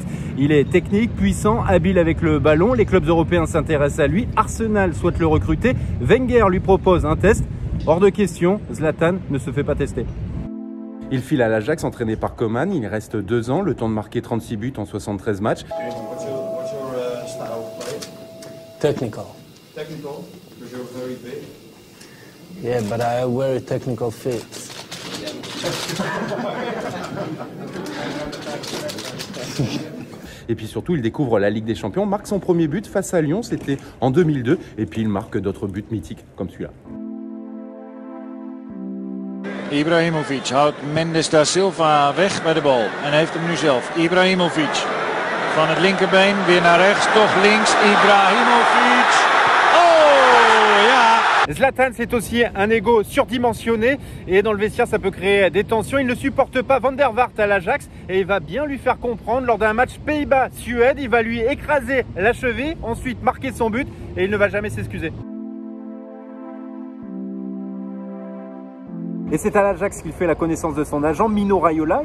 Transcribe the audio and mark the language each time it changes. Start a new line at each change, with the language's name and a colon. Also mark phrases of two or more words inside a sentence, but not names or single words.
French: Il est technique, puissant, habile avec le ballon. Les clubs européens s'intéressent à lui. Arsenal souhaite le recruter. Wenger lui propose un test. Hors de question, Zlatan ne se fait pas tester. Il file à l'Ajax, entraîné par Koeman. Il reste 2 ans, le temps de marquer 36 buts en 73 matchs.
English: What's your style of play? Technical. Technical, because you're very big. Yeah, but I have very technical feet.
French: Et puis surtout, il découvre la Ligue des Champions, marque son premier but face à Lyon, c'était en 2002. Et puis il marque d'autres buts mythiques comme celui-là.
Dutch: Ibrahimovic houdt Mendes da Silva weg bij de bal en heeft hem nu zelf. Ibrahimovic van het linkerbeen weer naar rechts, toch links. Ibrahimovic. Oh ja!
French: Zlatan, c'est aussi un ego surdimensionné et dans le vestiaire, ça peut créer des tensions. Il ne supporte pas Van der Vaart à l'Ajax et il va bien lui faire comprendre lors d'un match Pays-Bas-Suède. Il va lui écraser la cheville, ensuite marquer son but et il ne va jamais s'excuser. Et c'est à l'Ajax qu'il fait la connaissance de son agent, Mino Raiola.